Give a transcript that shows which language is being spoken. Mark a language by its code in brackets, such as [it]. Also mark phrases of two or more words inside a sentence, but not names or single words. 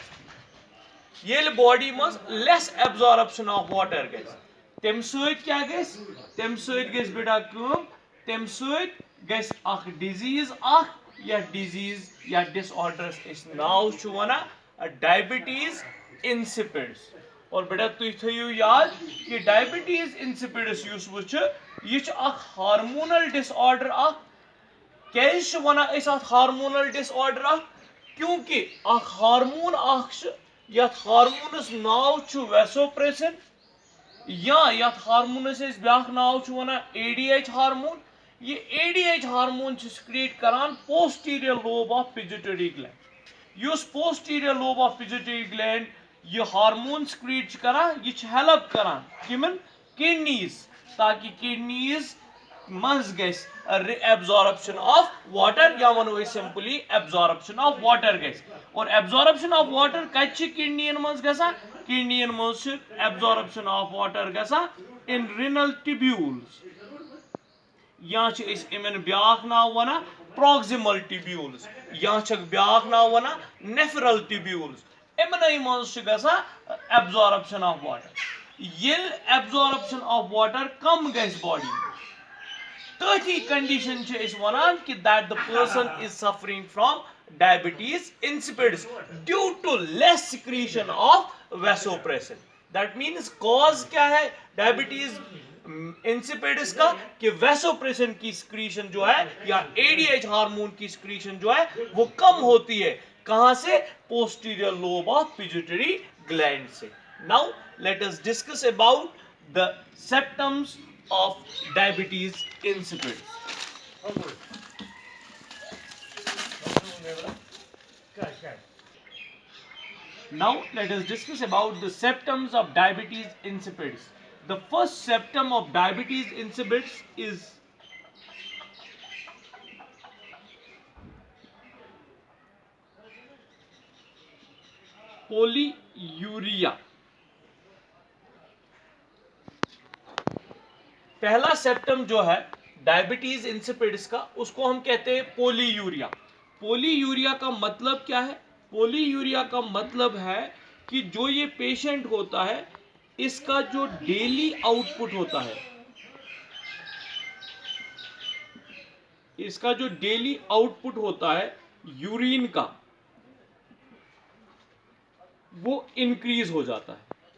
[ks] ये बॉडी मज [en] less absorption of water [ks] गए, तम क्या तम बेटा तम डिजीज या डिजीज या डिसऑर्डर्स इस नाव छु वना [en] diabetes insipidus. [ks] और बेटा तुम थो याद कि [en] diabetes insipidus [ks] युस वुच यह [en] hormonal disorder [ks] क्या वन [en] hormonal disorder [ks] क्योंकि हार्मोन यथ हार्मोनस नाव छु वेसोप्रेसिन या यथ हार्मोनस ब्या नाव छु वन [en] ADH hormone. [ks] ये [en] ADH hormone [ks] सिक्रीट करान [en] posterior lobe of pituitary gland. [ks] युस [en] posterior lobe of pituitary gland [ks] ये हार्मोन सिक्रीट करान ये हेल्प करान किमन किडनीज ताकि किडनीज मज गस [en] absorption of water [ks] या वनो [en] simply absorption of water [ks] गस। और [en] absorption of water [ks] कत किडनियन मज गसा किडनियन मज [en] absorption of water [ks] गसा [en] in renal tubules [ks] या इमन ब्याख नाव वना [en] proximal tubules [ks] या ब्याख नाव वना [en] nephral tubules [ks] इमन मज [en] absorption of water. [ks] ये [en] absorption of water [ks] कम गस बॉडी तथी कंडीशन वन कि [en] that the person is suffering from diabetes insipidus due to less secretion of vasopressin. that means [hi] कॉज क्या है [en] diabetes insipidus [hi] का कि वेसोप्रेसिन की सिक्रीशन जो है या [en] ADH hormone [hi] की सिक्रीशन जो है वो कम होती है कहां से [en] posterior lobe of pituitary gland [hi] से। [en] Now let us discuss about the symptoms of diabetes insipidus. Now let us discuss about the symptoms of diabetes insipidus. The first symptom of diabetes insipidus is polyuria। [hi] पहला सिम्पटम जो है [en] diabetes insipidus [hi] का उसको हम कहते हैं पोलीयूरिया। पोलीयूरिया का मतलब क्या है? पोलीयूरिया का मतलब है कि जो ये पेशेंट होता है इसका जो [en] daily output [hi] होता है इसका जो [en] daily output [hi] होता है यूरिन का वो इंक्रीज हो जाता है।